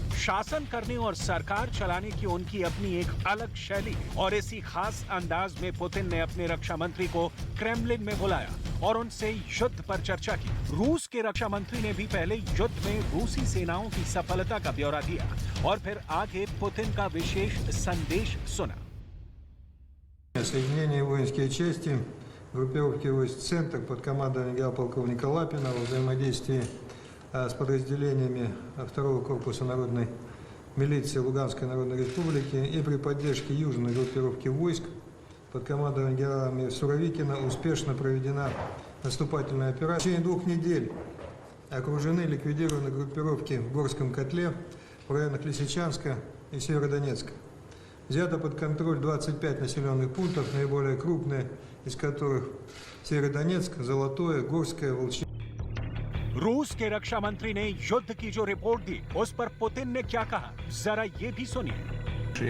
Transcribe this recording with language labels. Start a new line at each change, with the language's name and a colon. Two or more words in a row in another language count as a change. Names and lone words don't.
Hindi: शासन करने और सरकार चलाने की उनकी अपनी एक अलग शैली है और इसी खास अंदाज में पुतिन ने अपने रक्षा मंत्री को क्रेमलिन में बुलाया और उनसे युद्ध पर चर्चा की। रूस के रक्षा मंत्री ने भी पहले युद्ध में रूसी सेनाओं की सफलता का ब्यौरा दिया और फिर आगे पुतिन का विशेष संदेश सुना।
Russian: Соединение воинские части, группировки войск «Центр» под командованием генерал-полковника Лапина во взаимодействии с подразделениями 2-го корпуса народной милиции Луганской Народной Республики и при поддержке южной группировки войск под командованием генерала Суровикина успешно проведена наступательная операция. В течение 2 недель окружены, ликвидированы группировки в Горском котле в районах Лисичанска и Северодонецка. Взято под контроль 25 населенных пунктов, наиболее крупные из которых Северодонецк, Золотое, Горское, Волчье.
Hindi: रूस के रक्षा मंत्री ने युद्ध की जो रिपोर्ट दी, उस पर पुतिन ने क्या कहा, जरा ये भी सुनिए।